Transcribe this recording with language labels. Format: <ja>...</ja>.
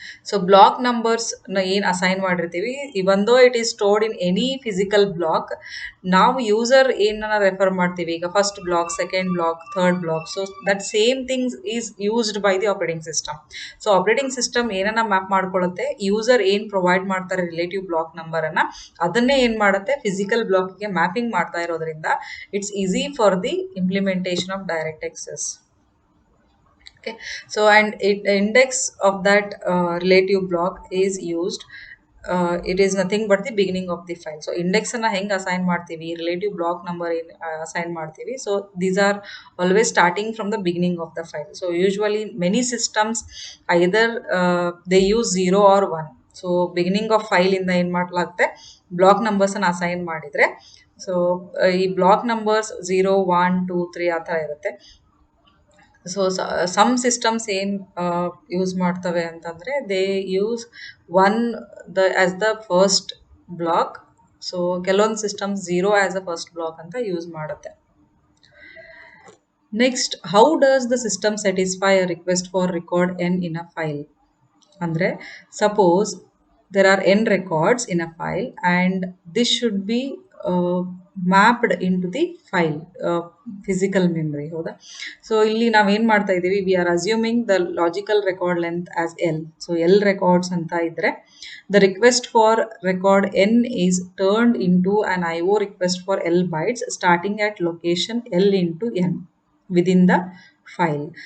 <en>so block numbers ಏನು assign ಮಾಡಿರ್ತೀವಿ, even though it is stored in any physical block,</en> <kn>ನಾವು user ಏನನ್ನ refer ಮಾಡ್ತೀವಿ,</kn> <en>ಈಗ first block, second block, third block, so that same things is used by the operating system.</en> <kn>So operating system ಏನನ್ನ map ಮಾಡ್ಕೊಳ್ಳುತ್ತೆ, user ಏನು provide ಮಾಡ್ತಾರೆ relative block ನಂಬರನ್ನು, ಅದನ್ನೇ ಏನು ಮಾಡುತ್ತೆ ಫಿಸಿಕಲ್ ಬ್ಲಾಕ್ಗೆ ಮ್ಯಾಪಿಂಗ್ ಮಾಡ್ತಾ ಇರೋದ್ರಿಂದ</kn> <en>It's easy for the implementation of direct access. Okay, so and the index of that relative block is used, it is nothing but the beginning of the file. So index</en> <kn>ಅನ್ನ ಹೆಂಗೆ assign ಮಾಡ್ತೀವಿ,</kn> <en>relative block number assign ಮಾಡ್ತೀವಿ, so these are always starting from the beginning of the file. So usually many systems either they use 0 or 1.</en> <kn>So beginning of file ಇಂದ ಏನು ಮಾಡಲಾಗುತ್ತೆ, block numbers ಅನ್ನು assign ಮಾಡಿದರೆ, so ಈ block numbers 0, 1, 2, 3 ಆ ಥರ ಇರುತ್ತೆ.</kn> <en>so some systems</en> <kn>ಏನು ಯೂಸ್ ಮಾಡ್ತವೆ ಅಂತಂದರೆ,</kn> <en>They use one as the first block.</en> <kn>So ಕೆಲವೊಂದು systems 0 as a first block ಅಂತ ಯೂಸ್ ಮಾಡುತ್ತೆ.</kn> <en>Next, how does the system satisfy a request for record N in a file? ಅಂದರೆ suppose there are n records in a file and this should be mapped into the file physical memory.</en> <kn>ಹೌದಾ?</kn> <en>so</en> <kn>ಇಲ್ಲಿ ನಾವೇನು ಮಾಡ್ತಾ ಇದ್ದೀವಿ,</kn> <en>We are assuming the logical record length as L. So L records</en> <kn>ಅಂತ ಇದ್ದರೆ,</kn> <en>The request for record N is turned into an I O request for L bytes starting at location L into N within the file.</en>